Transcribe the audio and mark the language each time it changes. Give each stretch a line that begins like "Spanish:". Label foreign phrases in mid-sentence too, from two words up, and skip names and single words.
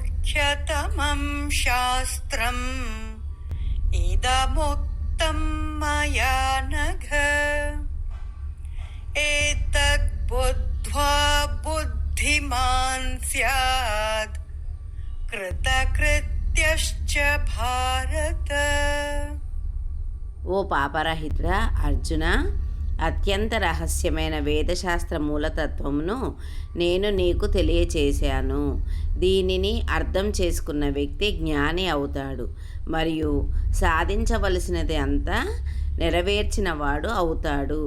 Sanskrit: ह्यतमं शास्त्रम् इदमुक्तं मया नघ एतद्बुद्ध्वा बुद्धिमान् स्यात् कृतकृत्यश्च भारत.
Telugu: ఓ పాపరహితుడా అర్జున, అత్యంత రహస్యమైన వేదశాస్త్ర మూలతత్వమును నేను నీకు తెలియచేశాను. దీనిని అర్థం చేసుకున్న వ్యక్తి జ్ఞాని అవుతాడు మరియు సాధించవలసినది అంతా నెరవేర్చినవాడు అవుతాడు.